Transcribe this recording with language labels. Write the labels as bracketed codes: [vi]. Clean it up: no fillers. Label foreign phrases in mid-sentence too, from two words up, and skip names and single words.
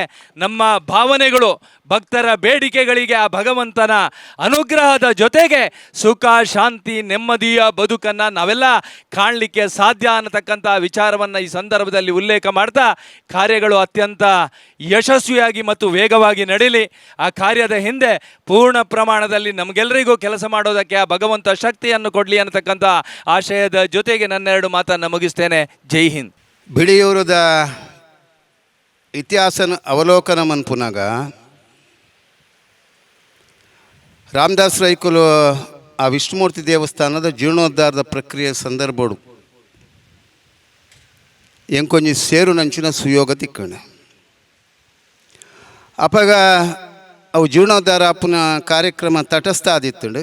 [kn] ನಮ್ಮ ಭಾವನೆಗಳು, ಭಕ್ತರ ಬೇಡಿಕೆಗಳಿಗೆ ಆ ಭಗವಂತನ ಅನುಗ್ರಹದ ಜೊತೆಗೆ ಸುಖ, ಶಾಂತಿ, ನೆಮ್ಮದಿಯ ಬದುಕನ್ನು ನಾವೆಲ್ಲ ಕಾಣಲಿಕ್ಕೆ ಸಾಧ್ಯ ಅನ್ನತಕ್ಕಂಥ ವಿಚಾರವನ್ನು ಈ ಸಂದರ್ಭದಲ್ಲಿ ಉಲ್ಲೇಖ ಮಾಡ್ತಾ, ಕಾರ್ಯಗಳು ಅತ್ಯಂತ ಯಶಸ್ವಿಯಾಗಿ ಮತ್ತು ವೇಗವಾಗಿ ನಡೀಲಿ. ಆ ಕಾರ್ಯದ ಹಿಂದೆ ಪೂರ್ಣ ಪ್ರಮಾಣದಲ್ಲಿ ನಮಗೆಲ್ಲರಿಗೂ ಕೆಲಸ ಮಾಡೋದಕ್ಕೆ ಆ ಭಗವಂತ ಶಕ್ತಿಯನ್ನು ಕೊಡಲಿ ಅನ್ನತಕ್ಕಂಥ ಆಶಯದ ಜೊತೆಗೆ ನನ್ನೆರಡು ಮಾತನ್ನು ಮುಗಿಸ್ತೇನೆ. [hi] जय हिंद. [tcy] ಬಿಳಿಯೂರದ ಇತಿಹಾಸನ ಅವಲೋಕನ ಮನ್ಪುನಾಗ ರಾಮದಾಸ್ ರೈಕುಲು ಆ ವಿಷ್ಣುಮೂರ್ತಿ ದೇವಸ್ಥಾನದ ಜೀರ್ಣೋದ್ಧಾರದ ಪ್ರಕ್ರಿಯೆ ಸಂದರ್ಭಡು ಎಂಕೊಂಜಿ ಸೇರು ನಂಚಿನ ಸುಯೋಗ ತಿಕ್ಕಣೆ ಅಪಾಗ ಅವು ಜೀರ್ಣೋದ್ಧಾರ ಅಪ್ಪನ ಕಾರ್ಯಕ್ರಮ ತಟಸ್ಥ ಆದಿತ್ತುಂಡು.